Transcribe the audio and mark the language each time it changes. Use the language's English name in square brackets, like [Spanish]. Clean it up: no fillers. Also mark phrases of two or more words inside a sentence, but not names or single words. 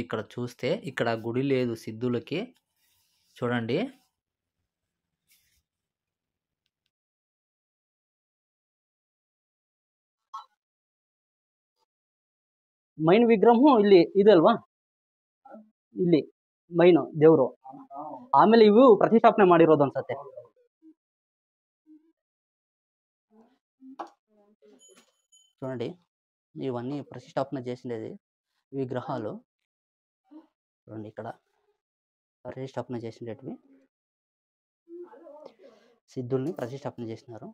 [Telugu] ఇక్కడ చూస్తే ఇక్కడ గుడి లేదు సిద్ధులకి. చూడండి, [Kannada] ಮೈನ್ ವಿಗ್ರಹ ಇಲ್ಲಿ ಇದೆ ಅಲ್ವಾ, ಇಲ್ಲಿ ಮೈನ್ ದೇವರು. ಆಮೇಲೆ ಇವು ಪ್ರತಿಷ್ಠಾಪನೆ ಮಾಡಿರೋದು ಅನ್ಸತ್ತೆ. [Telugu] చూడండి, ఇవన్నీ ప్రతిష్టాపన చేసినది విగ్రహాలు. చూడండి, ఇక్కడ ప్రతిష్టాపన చేసినవి సిద్ధుల్ని ప్రతిష్టాపన చేసినారు.